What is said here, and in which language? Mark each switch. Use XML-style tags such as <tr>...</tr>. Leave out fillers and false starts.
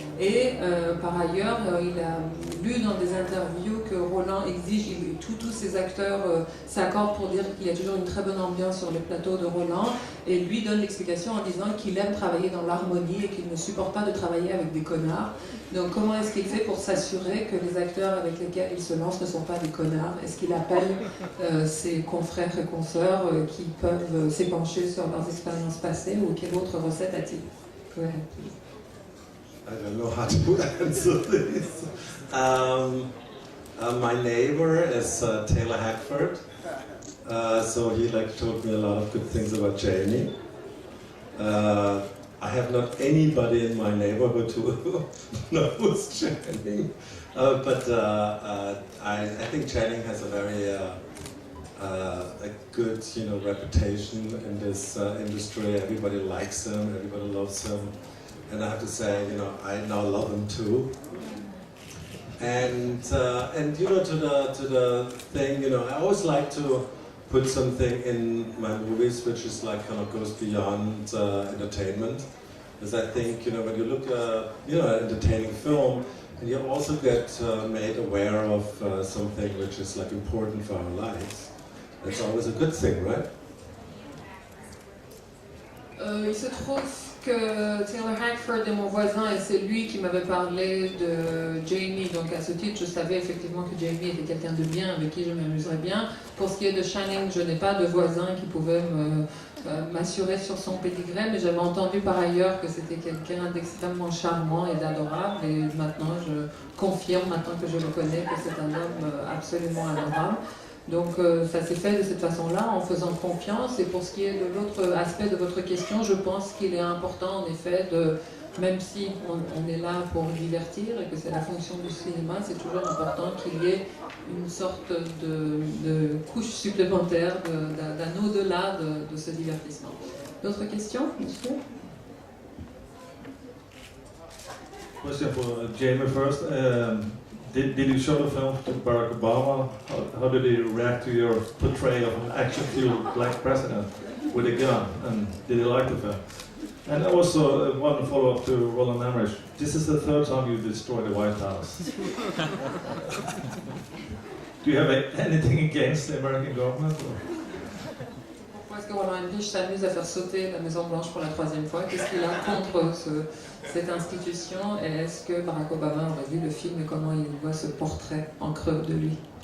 <fr>Et par ailleurs, il a lu dans des interviews que Roland exige, tous ces acteurs s'accordent pour dire qu'il y a toujours une très bonne ambiance sur les plateaux de Roland, et lui donne l'explication en disant qu'il aime travailler dans l'harmonie et qu'il ne supporte pas de travailler avec des connards. Donc comment est-ce qu'il fait pour s'assurer que les acteurs avec lesquels il se lance ne sont pas des connards? Est-ce qu'il appelle ses confrères et consoeurs qui peuvent s'épancher sur leurs expériences passées, ou quelle autre recette a-t-il?</fr> <en>Go ahead, please. I don't know how to answer this. My neighbor is Taylor Hackford, so he told me a lot of good things about Jamie. I have not anybody in my neighborhood who knows Channing, but I think Channing has a very a good reputation in this industry. Everybody likes him, everybody loves him. and I have to say, you know, I now love them too. And you know, to the thing, you know, I always like to put something in my movies which is like kind of goes beyond entertainment, because I think, you know, when you look you know, at entertaining film, and you also get made aware of something which is like important for our lives. That's always a good thing, right?</en> <fr>Il se trouve que Taylor Hackford est mon voisin et c'est lui qui m'avait parlé de Jamie. Donc à ce titre, je savais effectivement que Jamie était quelqu'un de bien, avec qui je m'amuserais bien. Pour ce qui est de Shining, je n'ai pas de voisin qui pouvait m'assurer sur son pédigré, mais j'avais entendu par ailleurs que c'était quelqu'un d'extrêmement charmant et d'adorable. Et maintenant, je confirme, maintenant que je le connais, que c'est un homme absolument adorable. Donc ça s'est fait de cette façon-là, en faisant confiance. Et pour ce qui est de l'autre aspect de votre question, je pense qu'il est important en effet de, même si on est là pour divertir et que c'est la fonction du cinéma, c'est toujours important qu'il y ait une sorte de couche supplémentaire, d'un au-delà de ce divertissement. D'autres questions, monsieur?</fr> <en>Question for Jamie first. Did you show the film to Barack Obama? How did he react to your portrayal of an action-fueled black president with a gun? And did he like the film? And also one follow-up to Roland Emmerich. This is the third time you destroyed the White House. Do you have anything against the American government? Or?</en> <fr>Pourquoi est-ce que Roland Emmerich s'amuse à faire sauter la Maison Blanche pour la troisième fois? Qu'est-ce qu'il a contre cette institution? Et est-ce que Barack Obama aurait vu le film et comment il voit ce portrait en creux de lui?</fr>